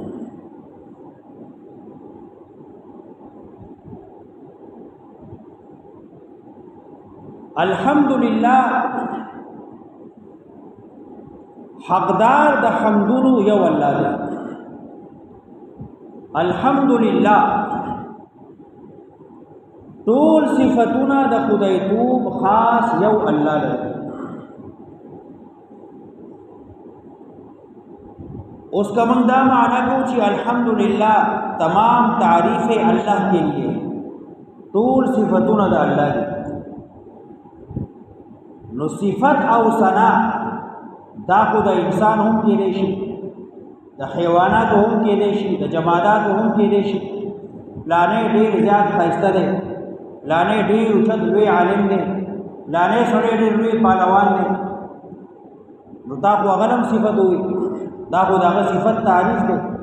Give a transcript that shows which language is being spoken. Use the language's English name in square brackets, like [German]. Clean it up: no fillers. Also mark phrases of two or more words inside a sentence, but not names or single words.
[Pashto] الحمدلله حقدار د حمدونو یو الله دی. الحمدلله ټول صفاتونه د خدای توب خاص یو الله دی. [Urdu] اس کا من دا معنی کو چې الحمدلله تمام تعریف اللہ کے لیے، [Pashto] ټول صفاتونه د الله دي. نو صفت او ثنا دا خو د انسان هم کېدی شي، د حیوانات هم کېدی شي، د جمادات هم کېدی شي. پلانې ډېر زیات ښایسته دی، پلانې ډېر اوچت لوی عالم دی، پلانې سړی ډېر لوی پهلوان دی، نو دا خو هغه هم صفت وي، دا خو د هغه صفت تعریف دی.